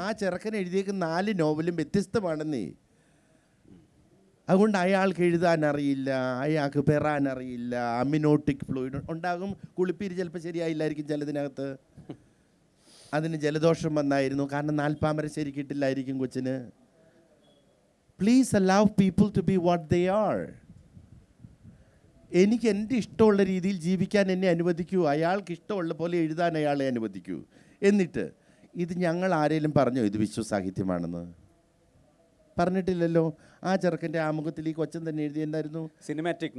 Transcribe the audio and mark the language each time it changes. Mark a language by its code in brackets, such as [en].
[ml] ആ ചെറുക്കൻ എഴുതിയേക്കുന്ന 4 നോവലും വ്യത്യസ്തമാണെന്നേ. അതുകൊണ്ട് അയാൾക്ക് എഴുതാൻ അറിയില്ല, അയാൾക്ക് പെറാൻ അറിയില്ല, അമിനോട്ടിക് ഫ്ലൂയിഡ് ഉണ്ടാകും, കുളിപ്പീര് ചിലപ്പോൾ ശരിയായില്ലായിരിക്കും ചിലതിനകത്ത്, അതിന് ജലദോഷം വന്നായിരുന്നു, കാരണം 4 പാമര ശരിക്കിട്ടില്ലായിരിക്കും കൊച്ചിന്. [en] Please allow people to be what they are. [ml] എനിക്ക് എൻ്റെ ഇഷ്ടമുള്ള രീതിയിൽ ജീവിക്കാൻ എന്നെ അനുവദിക്കൂ, അയാൾക്ക് ഇഷ്ടമുള്ള പോലെ എഴുതാൻ അയാളെ അനുവദിക്കൂ. എന്നിട്ട് ഇത് ഞങ്ങൾ ആരെങ്കിലും പറഞ്ഞോ ഇത് വിശ്വസാഹിത്യമാണെന്ന്? പറഞ്ഞിട്ടില്ലല്ലോ. ആ ചെറുക്കൻ്റെ ആമുഖത്തിൽ ഈ കൊച്ചൻ തന്നെ എഴുതി എന്തായിരുന്നു? സിനിമാറ്റിക്